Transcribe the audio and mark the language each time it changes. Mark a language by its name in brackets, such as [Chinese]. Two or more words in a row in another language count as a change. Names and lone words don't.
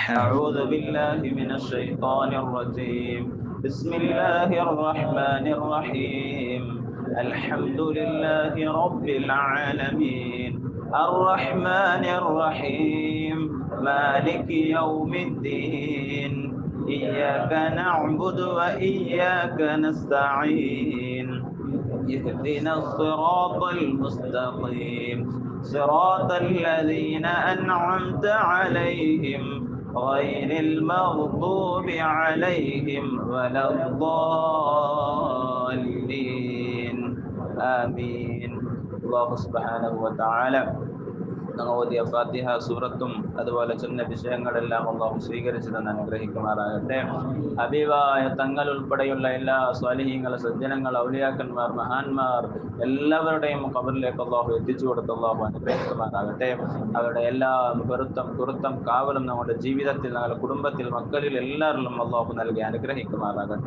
[Arabic] أعوذ بالله من الشيطان الرجيم. بسم الله الرحمن الرحيم. الحمد لله رب العالمين الرحمن الرحيم مالك يوم الدين إياك نعبد وإياك نستعين اهدنا الصراط المستقيم صراط الذين أنعمت عليهم غير المغضوب عليهم ولا الضالين آمين. الله سبحانه وتعالى [Malayalam] ഓതിയ ഫാത്തിഹ സൂറത്തും അതുപോലെ ചെന്ന വിഷയങ്ങളെല്ലാം അല്ലാഹു സ്വീകരിച്ചു തന്നെ അനുഗ്രഹിക്കുമാറാകട്ടെ. ഹബീബായ തങ്ങൾ ഉൾപ്പെടെയുള്ള എല്ലാ സ്വാലിഹീങ്ങൾ, സജ്ജനങ്ങൾ, ഔലിയാക്കന്മാർ, മഹാന്മാർ എല്ലാവരുടെയും ഖബറിലേക്ക് അല്ലാഹു എത്തിച്ചു കൊടുത്ത് അല്ലാഹു അനുഗ്രഹിക്കുമാറാകട്ടെ. അവരുടെ എല്ലാ കുറുത്തം കാവലും നമ്മുടെ ജീവിതത്തിൽ, നമ്മുടെ കുടുംബത്തിൽ, മക്കളിൽ എല്ലാവരിലും അല്ലാഹു നൽകി അനുഗ്രഹിക്കുമാറാകട്ടെ.